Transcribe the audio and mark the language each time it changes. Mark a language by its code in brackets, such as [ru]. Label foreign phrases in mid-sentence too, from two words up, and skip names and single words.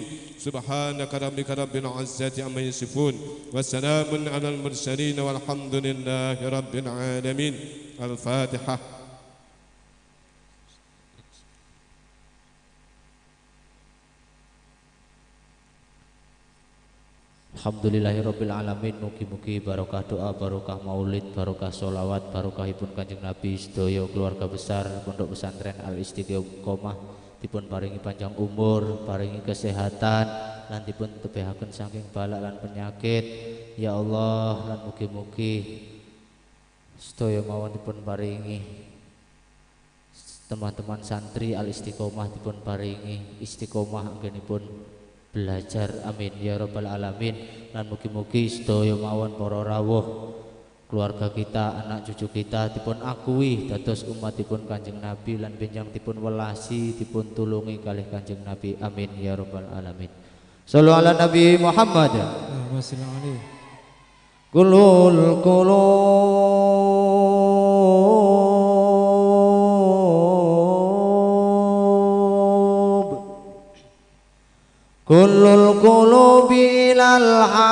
[ar] سبحانك ربك رب العزة عما يصفون، وسلام على المرسلين، والحمد لله رب العالمين. الفاتحة. Alhamdulillahirabbil alamin. [jv] Mugi-mugi barokah doa, barokah maulid, barokah sholawat, barokahipun Kanjeng Nabi, sedaya [id] keluarga besar [jv] Pondok Pesantren Al Istiqomah dipun paringi panjang umur, paringi kesehatan, lan dipun tebehaken saking balak lan penyakit [ar] يا الله. [jv] Lan mugi-mugi sedaya mawon dipun paringi teman-teman santri Al Istiqomah dipun paringi istiqomah anggenipun belajar, [ar] آمين يا رب العالمين. [jv] Lan mugi-mugi sedaya mawon para rawuh [id] keluarga kita, [jv] anak cucu kita dipun akui dados umatipun Kanjeng Nabi, lan benjang dipun welasi, dipun tulungi kalih Kanjeng Nabi, [ar] آمين يا رب العالمين. صلوا على النبي محمد. كلل كل القلوب إلى